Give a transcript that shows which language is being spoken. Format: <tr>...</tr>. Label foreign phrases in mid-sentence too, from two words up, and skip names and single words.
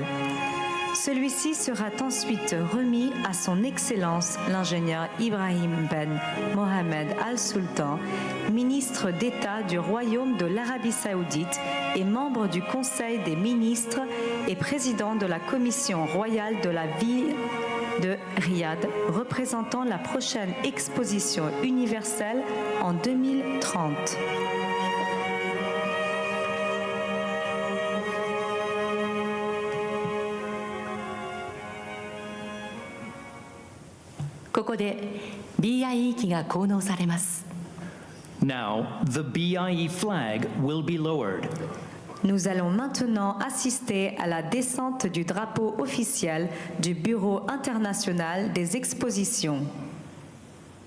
<fr>Celui-ci sera ensuite remis à son Excellence l'ingénieur Ibrahim Ben Mohamed Al-Sultan, ministre d'État du Royaume de l'Arabie Saoudite et membre du Conseil des ministres et président de la Commission royale de la ville de Riyad, représentant la prochaine exposition universelle en 2030.</fr> <ja>BIE 旗が降納されます。</ja> <en>Now, the BIE flag will be lowered.</en> <fr>Nous allons maintenant assister à la descente du drapeau officiel du Bureau international des expositions.</fr>